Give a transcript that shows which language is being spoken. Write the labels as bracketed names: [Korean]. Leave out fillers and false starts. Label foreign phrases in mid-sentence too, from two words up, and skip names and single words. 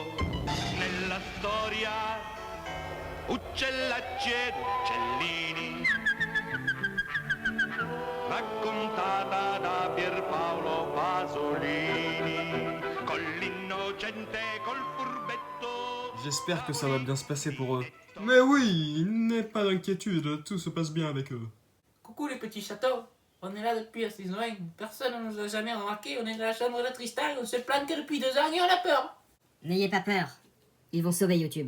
[Italian] Nella storia uccellacci ed uccellini, raccontata da Pierpaolo Pasolini, con l'innocente, col furbetto. [French] J'espère que ça va bien se passer pour eux. Mais oui, n'aie pas d'inquiétude, tout se passe bien avec eux. Coucou les petits châteaux, on est là depuis la saison 1, personne ne nous a jamais remarqué, on est dans la chambre de Tristan, on se planque depuis 2 ans et on a peur. N'ayez pas peur, ils vont sauver YouTube.